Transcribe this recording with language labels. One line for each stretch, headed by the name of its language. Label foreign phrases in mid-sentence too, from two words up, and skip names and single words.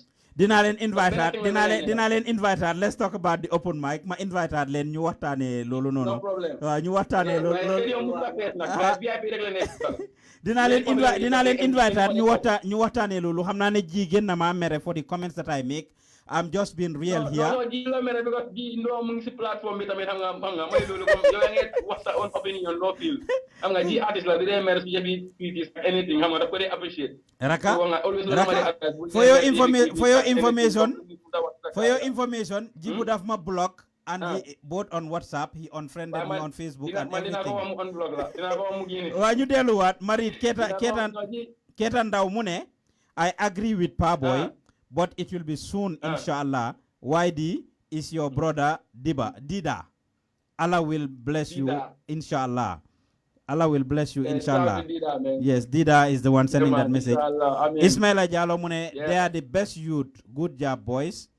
Wolof: Dinaa leen invite
English: let's talk about the open mic
Wolof: ma invite leen ñu waxtaanee loolu noonu.
English: No problem.
Wolof: waaw ñu waxtaanee loolu. dinaa leen invite ñu waxtaanee loolu xam naa ne jigéen na ma
English: mere for the comments that I make. I'm just being real here.
Wolof: No, la
English: mere because
Wolof: no mu ngi ci platform bi tamit xam nga may loolu comme yow nga wax sa
English: own opinion
Wolof: no feel. Xam nga ji artist la di mere ci jebi
English: tweets anything
Wolof: xam nga daf ko dey appreciate.
English: Raka for your information Jibu
Wolof: daf ma
English: block and he both on WhatsApp he unfriended me on Facebook and everything.
Wolof: Waa ñu delluwaat
English: Marit Keita Ndaw
Wolof: mu ne
English: I agree with Pa Boy but it will be soon inshallah. YD is your brother Dida. Allah will bless you inshallah. Allah will bless you, inshallah. Yes, Dida is the one sending that message. Ismaila Jallo Mune, they are the best youth. Good job, boys.